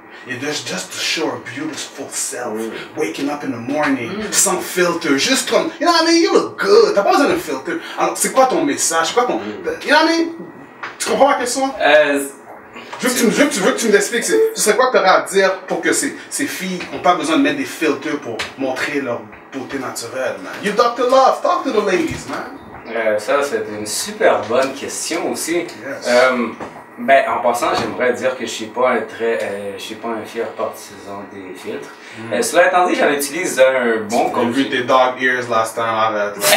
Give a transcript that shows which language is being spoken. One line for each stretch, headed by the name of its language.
English: Et just to show her beautiful self, waking up in the morning,
French: sans filtre, juste comme,
English: you know what I mean, you look good,
French: t'as pas besoin d'un filtre. Alors, c'est quoi ton message, quoi ton,
English: you know what I mean?
French: Tu comprends la question? Je veux que tu me l'expliques, ce serait quoi que tu aurais à dire pour que ces filles n'ont pas besoin de mettre des filtres pour montrer leur beauté naturelle, man?
English: You Dr. Love, talk to the ladies, man.
French: Ça, c'est une super bonne question aussi.
English: Yes.
French: Ben, en passant, j'aimerais dire que je suis pas un fier partisan des filtres. Cela étant dit, j'en utilise un bon J'ai vu tes
English: dog ears last time,
French: arrête.